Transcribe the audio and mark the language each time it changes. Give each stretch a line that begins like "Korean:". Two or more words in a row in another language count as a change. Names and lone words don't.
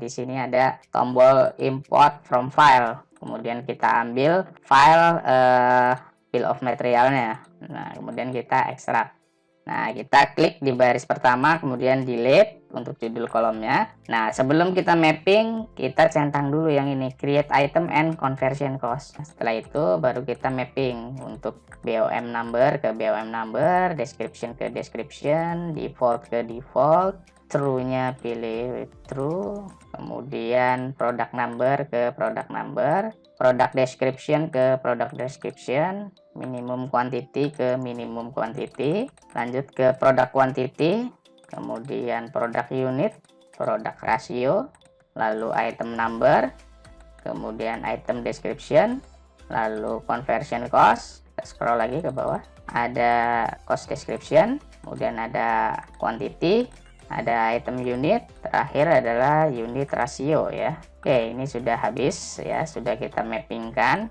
Indonesian: Di sini ada tombol
English: import from file.
Indonesian: Kemudian kita ambil file
English: bill of materialnya.
Indonesian: Nah, kemudian kita ekstrak. Nah, kita klik di baris pertama, kemudian delete untuk judul kolomnya. Nah, sebelum kita mapping, kita centang dulu yang ini,
English: create item and conversion cost.
Indonesian: Nah, setelah itu baru kita mapping untuk
English: BOM number
Indonesian: ke
English: BOM number,
Indonesian: description ke description, default ke default, true-nya pilih true, kemudian
English: product number
Indonesian: ke
English: product number, product description
Indonesian: ke
English: product description, minimum quantity
Indonesian: ke
English: minimum quantity,
Indonesian: lanjut ke
English: product quantity,
Indonesian: kemudian
English: product unit, product ratio,
Indonesian: lalu
English: item number,
Indonesian: kemudian
English: item description,
Indonesian: lalu
English: conversion cost.
Indonesian: Kita scroll lagi ke bawah, ada
English: cost description,
Indonesian: kemudian ada quantity, ada
English: item unit,
Indonesian: terakhir adalah
English: unit ratio
Indonesian: ya. Oke, ini sudah habis ya, sudah kita mappingkan.